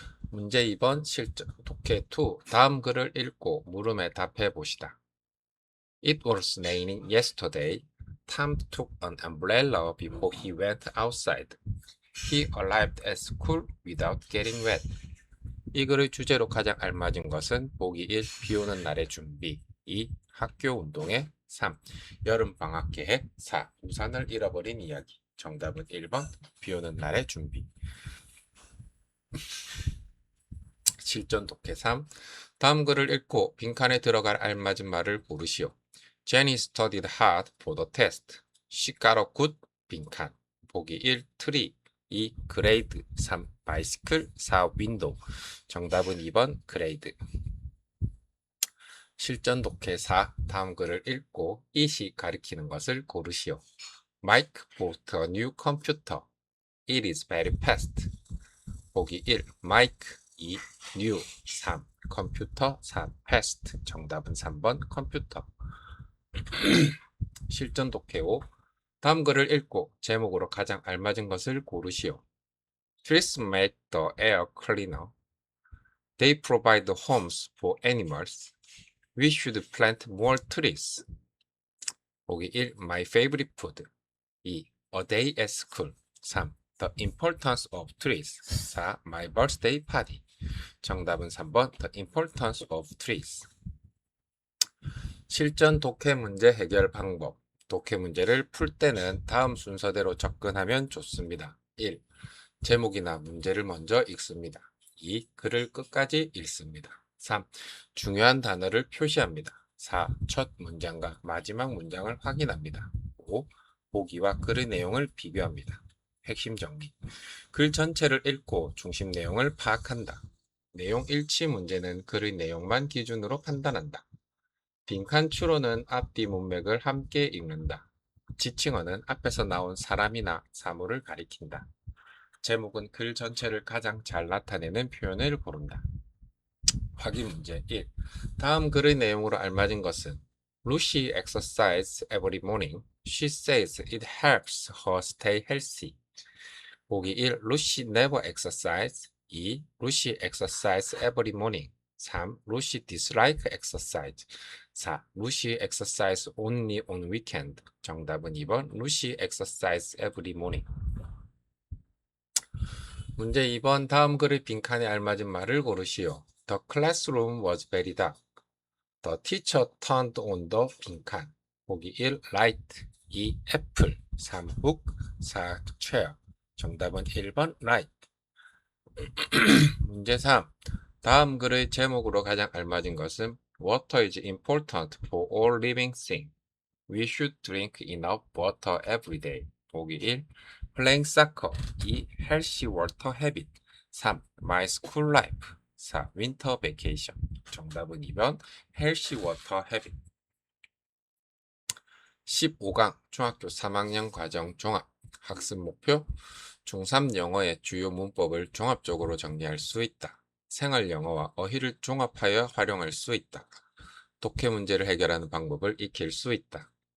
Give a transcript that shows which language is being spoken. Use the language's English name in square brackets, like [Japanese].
[Korean] 문제 2번 실전 독해 2. 다음 글을 읽고 물음에 답해 보시다. [English] It was raining yesterday. Tom took an umbrella before he went outside. He arrived at school without getting wet. [Korean] 이 글의 주제로 가장 알맞은 것은 보기 1. 비오는 날의 준비 2. 학교 운동회 3. 여름방학 계획 4. 우산을 잃어버린 이야기. 정답은 1번 비오는 날의 준비. 실전 독해 3. 다음 글을 읽고 빈칸에 들어갈 알맞은 말을 고르시오. [English] Jenny studied hard for the test. She got a good 빈칸. 보기 1. tree 2. grade 3. bicycle 4. window. [Korean] 정답은 2번 grade. 실전 독해 4. 다음 글을 읽고 it이 가리키는 것을 고르시오. [English] Mike bought a new computer. It is very fast. 보기 1. Mike 2. new 3. [Korean] 컴퓨터 4. fast. 정답은 3번 컴퓨터. 실전 독해 5. 다음 글을 읽고 제목으로 가장 알맞은 것을 고르시오. [English] Trees make the air cleaner. They provide homes for animals. We should plant more trees. 보기 1. My favorite food. 2. A day at school. 3. The importance of trees. 4. My birthday party. [Korean] 정답은 3번 [English] The importance of trees. [Korean] 실전 독해 문제 해결 방법. 독해 문제를 풀 때는 다음 순서대로 접근하면 좋습니다. 1. 제목이나 문제를 먼저 읽습니다. 2. 글을 끝까지 읽습니다. 3. 중요한 단어를 표시합니다. 4. 첫 문장과 마지막 문장을 확인합니다. 5. 보기와 글의 내용을 비교합니다. 핵심 정리. 글 전체를 읽고 중심 내용을 파악한다. 내용 일치 문제는 글의 내용만 기준으로 판단한다. 빈칸 추론은 앞뒤 문맥을 함께 읽는다. 지칭어는 앞에서 나온 사람이나 사물을 가리킨다. 제목은 글 전체를 가장 잘 나타내는 표현을 고른다. 확인 문제 1. 다음 글의 내용으로 알맞은 것은 [English] Lucy exercises every morning. She says it helps her stay healthy. 보기 1. Lucy never exercises. 2. Lucy exercises every morning. 3. Lucy dislikes exercise. 4. Lucy exercises only on weekend. [Korean] 정답은 2번 [English] Lucy exercises every morning. [Korean] 문제 2번 다음 글의 빈칸에 알맞은 말을 고르시오. [English] The classroom was very dark. The teacher turned on the 빈칸. 보기 1. light 2. apple 3. book 4. chair. [Korean] 정답은 1번 light. 문제 3. 다음 글의 제목으로 가장 알맞은 것은 [English] Water is important for all living things. We should drink enough water every day. 보기 1. Playing soccer 2. Healthy water habit 3. My school life 4. Winter vacation. [Korean] 정답은 2번 [English] Healthy water habit. [Korean] 15강 중학교 3학년 과정 종합 학습 목표 중3 영어의 주요 문법을 종합적으로 정리할 수 있다. 생활 영어와 어휘를 종합하여 활용할 수 있다. 독해 문제를 해결하는 방법을 익힐 수 있다.